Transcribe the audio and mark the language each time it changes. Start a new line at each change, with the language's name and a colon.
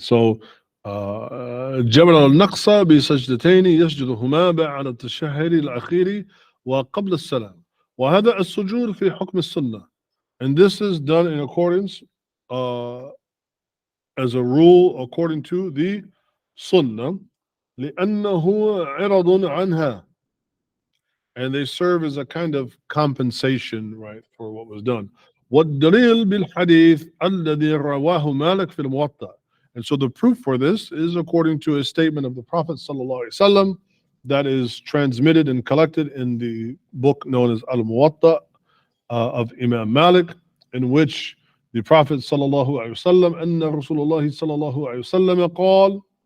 Arabic: So, جبر النقص بسجدتين يسجدهما بعد التشهد الأخير وقبل السلام. وهذا السجود في حكم السنة.
English: And this is done in accordance as a rule according to the sunnah.
Arabic: لأنه عرض عنها.
English: And they serve as a kind of compensation, right, for what was done.
Arabic: والدليل بالحديث الذي رواه مالك في الموطأ.
English: And so the proof for this is according to a statement of the Prophet ﷺ that is transmitted and collected in the book known as al-Muwatta of Imam Malik, in which the Prophet ﷺ,
Arabic: أن رسول الله صلى الله عليه وسلم قال,